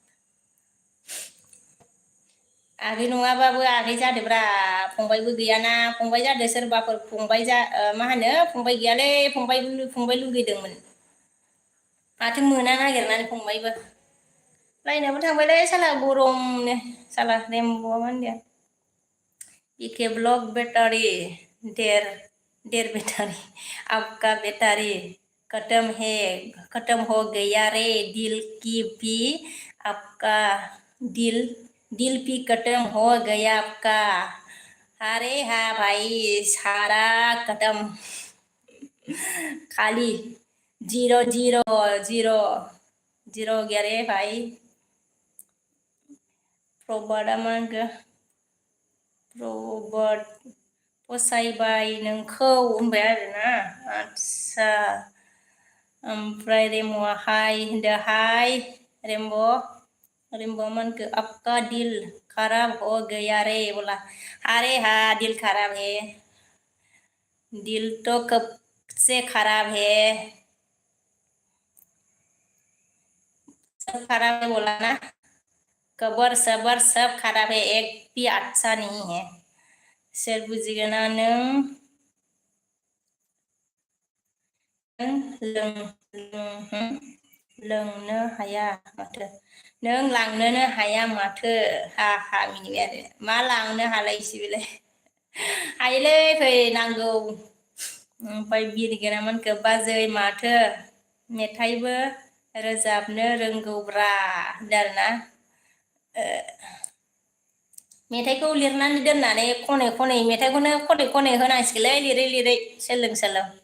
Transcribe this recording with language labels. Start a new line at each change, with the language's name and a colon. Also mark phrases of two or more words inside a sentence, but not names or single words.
Bodo: आगै नङाबाबो आगै जादोब्रा फंबायबो गैयाना फंबाय जादो सोरबाफोर फंबाय मा होनो फंबाय गैयालै फंबाय लुगैदोंमोन माथो मोना नागिरनानै फंबायबो लाइनाबो थांबायलै साला गरमनो साला रेम्ब'आ मा होनदों
Hindi: इके ब्लॉक बैटारी देर बैटारी आपका बैटारी खत्म हो गया रे दिल की भी आपका दिल भी खत्म हो गया आपका अरे हाँ भाई सारा खत्म खाली जीरो हो गया रे भाई रबार्टआ
Bodo: मा होनखो
Hindi: रबार्ट
Bodo: फसायबाय नोंखौ होनबाय आरोना आदसा ओमफ्राय रेम्ब'आ हाय होनदो हाय रेम्ब' मा होनखो
Hindi: आपका दिल खराब हो गया रे बोला अरे हाँ दिल खराब है दिल तो कब से खराब है सब खराब है बोला ना कबर सबर सब खराब है एक भी अच्छा नहीं है
Bodo: सोर बुजिगोना नों लोंनो हाया माथो नों लांनोनो हाया माथो हा मिनिबाय आरो मा लांनो हालायसै बेलाय हायोलै फै नांगौ ओमफ्राय बिरगोना मोनखो बाजै माथो मेथाइबो रोजाबनो रोंगौब्रा होनदों आरोना मेथाइखौ लिरनानै दोननानै खनै मेथाइखौनो खनै होनांसिगोनलै लिरै सोलों